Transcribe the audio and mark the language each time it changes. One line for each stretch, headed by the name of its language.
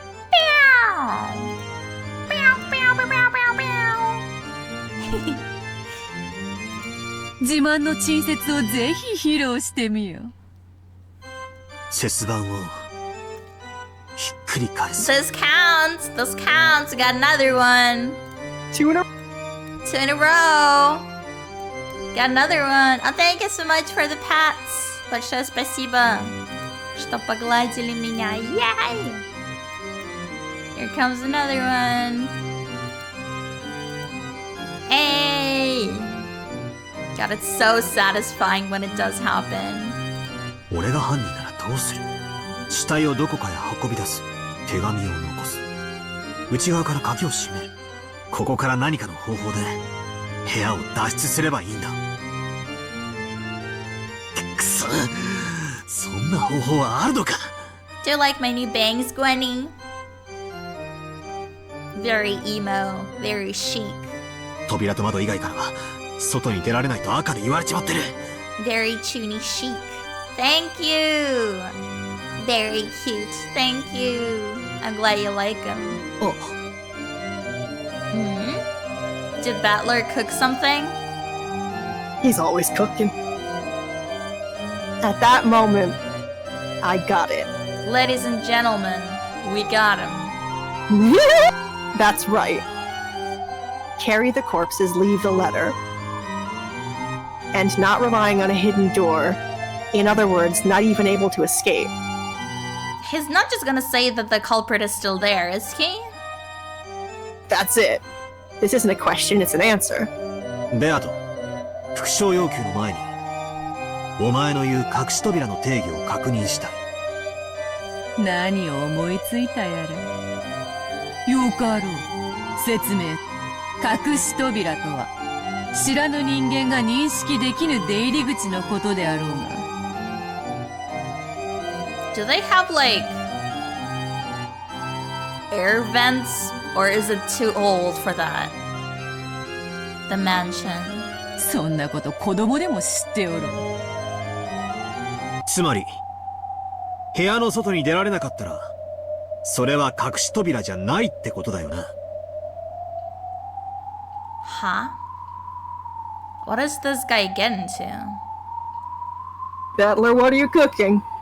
Japanese: Meow. Meow, meow, meow, meow, meow. 自慢の陳説をぜひ披露してみよう。チェス盤をひっくり返す。
English: This counts. This counts. We got another one. Two in a row. Got another one. Oh, thank you so much for the pats.
Russian: Большое спасибо, что погладили меня.
English: Yay! Here comes another one. Hey! God, it's so satisfying when it does happen.
Japanese: 俺が犯人ならどうする？死体をどこかへ運び出す。手紙を残す。内側から鍵を閉める。ここから何かの方法で部屋を脱出すればいいんだ。くそ、そんな方法はあるのか。
English: Do you like my new bangs, Gwenny? Very emo, very chic.
Japanese: 扉と窓以外からは外に出られないと赤で言われちまってる。
English: Very chuny chic. Thank you. Very cute. Thank you. I'm glad you like him. Oh. Did Battler cook something? He's always cooking. At that moment, I got it. Ladies and gentlemen, we got him. That's right. Carry the corpses, leave the letter. And not relying on a hidden door. In other words, not even able to escape. He's not just gonna say that the culprit is still there, is he? That's it. This isn't a question, it's an answer.
Japanese: ベアト、復唱要求の前にお前の言う隠し扉の定義を確認したい。何を思いついたやら。よかろう。説明。隠し扉とは知らぬ人間が認識できぬ出入り口のことであろうが。
English: Do they have like air vents, or is it too old for that? The mansion.
Japanese: そんなこと子供でも知っておろう。つまり部屋の外に出られなかったらそれは隠し扉じゃないってことだよな。
English: Huh? What does this guy get into? Battler, what are you cooking?